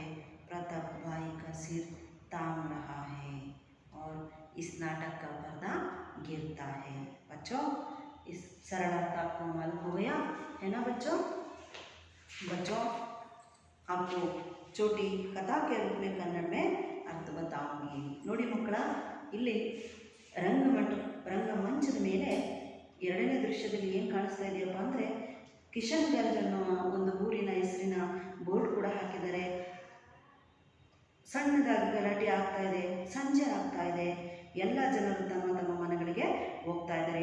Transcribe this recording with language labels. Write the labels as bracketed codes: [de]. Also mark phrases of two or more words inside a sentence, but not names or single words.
[hi] प्रताप भाई का सिर ताम रहा है और इस नाटक का पर्दा गिरता है। बच्चों, इस सरलता को मालूम हो गया है ना बच्चों? बच्चों, आपको छोटी कथा के रूप में कन्नड़ में अर्थ बताऊंगी। [kn] ನೋಡಿ ಮಕ್ಕಳ, ಇಲ್ಲಿ ರಂಗಮಂಚದ ಮೇಲೆ ಎರಡನೇ ದೃಶ್ಯದಲ್ಲಿ ಏನು ಕಾಣಿಸ್ತಾ ಇದೆಯಪ್ಪ ಅಂದರೆ, ಕಿಶನ್ಗಂಜ್ ಅನ್ನೋ ಒಂದು ಊರಿನ ಹೆಸರಿನ ಬೋರ್ಡ್ ಕೂಡ ಹಾಕಿದ್ದಾರೆ. ಸಣ್ಣದಾಗಿ ಗಲಾಟೆ ಆಗ್ತಾ ಇದೆ, ಸಂಜೆ ಆಗ್ತಾ ಇದೆ, ಎಲ್ಲ ಜನರು ತಮ್ಮ ತಮ್ಮ ಮನೆಗಳಿಗೆ ಹೋಗ್ತಾ ಇದ್ದಾರೆ.